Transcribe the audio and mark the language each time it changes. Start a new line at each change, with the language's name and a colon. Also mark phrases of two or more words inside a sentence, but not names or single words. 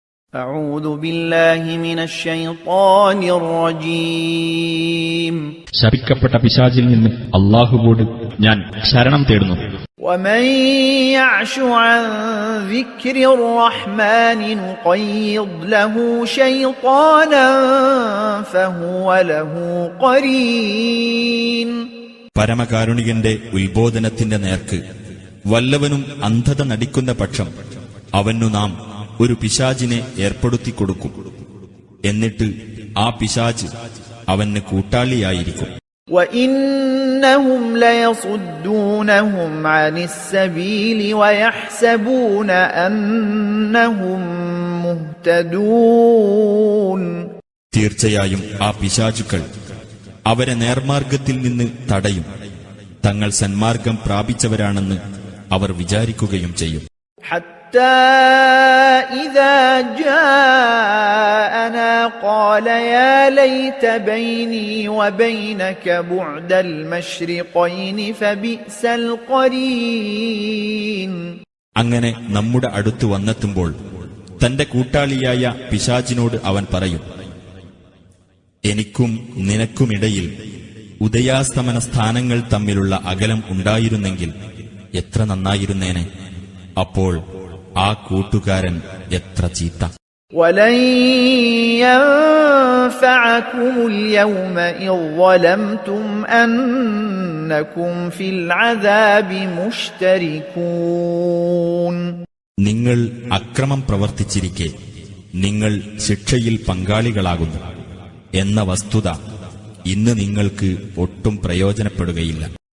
Arabic: أعوذ بالله من الشيطان الرجيم
Malayalam: ശപിക്കപ്പെട്ട പിശാചിൽ നിന്ന് അല്ലാഹുവോട് ഞാൻ ശരണം തേടുന്നു.
Arabic: ومن يعش عن ذكر الرحمن نقيض له شيطانا فهو له قرين.
Malayalam: പരമകാരുണികന്റെ ഉത്ബോധനത്തിന്റെ നേർക്ക് വല്ലവനും അന്ധത നടിക്കുന്ന പക്ഷം അവനു നാം ഒരു പിശാചിനെ ഏർപ്പെടുത്തിക്കൊടുക്കും. എന്നിട്ട് ആ പിശാച് അവന് കൂട്ടാളിയായിരിക്കും.
Arabic: وَإِنَّهُمْ لَيَصُدُّونَهُمْ عَنِ السَّبِيلِ وَيَحْسَبُونَ أَنَّهُمْ مُهْتَدُونَ.
Malayalam: തീർച്ചയായും ആ പിശാചുക്കൾ അവരെ നേർമാർഗത്തിൽ നിന്ന് തടയും. തങ്ങൾ സന്മാർഗം പ്രാപിച്ചവരാണെന്ന് അവർ വിചാരിക്കുകയും ചെയ്യും.
Arabic: حتى إذا جاءنا قال يا ليت بيني وبينك بعد المشرقين فبئس القرين.
Malayalam: അങ്ങനെ നമ്മുടെ അടുത്ത് വന്നെത്തുമ്പോൾ തന്റെ കൂട്ടാളിയായ പിശാചിനോട് അവൻ പറയും, എനിക്കും നിനക്കുമിടയിൽ ഉദയാസ്തമന സ്ഥാനങ്ങൾ തമ്മിലുള്ള അകലം ഉണ്ടായിരുന്നെങ്കിൽ എത്ര നന്നായിരുന്നേനെ. അപ്പോൾ ആ കൂട്ടുകാരൻ എത്ര ചീത്ത.
Arabic: وَلَنْ يَنْفَعَكُمُ الْيَوْمَ إِذْ ظَلَمْتُمْ أَنَّكُمْ فِي الْعَذَابِ مُشْتَرِكُونَ.
Malayalam: നിങ്ങൾ അക്രമം പ്രവർത്തിച്ചിരിക്കെ നിങ്ങൾ ശിക്ഷയിൽ പങ്കാളികളാകുന്നു എന്ന വസ്തുത ഇന്ന് നിങ്ങൾക്ക് ഒട്ടും പ്രയോജനപ്പെടുകയില്ല.